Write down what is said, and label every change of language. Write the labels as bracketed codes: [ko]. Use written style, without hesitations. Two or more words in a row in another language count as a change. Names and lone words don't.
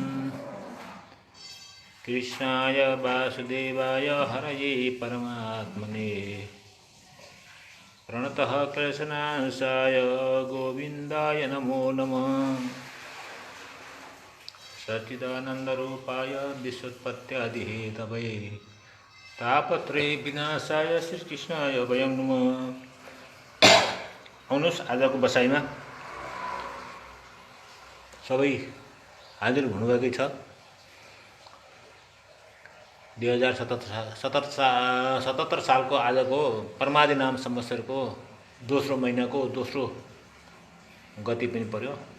[sa] कृष्णाय वासुदेवाय हरये परमात्मने प्रणतः क्लेशनाशाय गोविन्दाय नमो नमः। सच्चिदानन्दरूपाय विश्वोत्पत्त्यादिहेतवे तापत्रय विनाशाय श्रीकृष्णाय वयं नमः। [ne] आउनुहोस् आजको बसाइमा सबै हाजिर हुनुभएकै छ। 2077 सालको आजको परमादि नाम संवत्सरको दोस्रो महिनाको दोस्रो गति पनि पर्यो।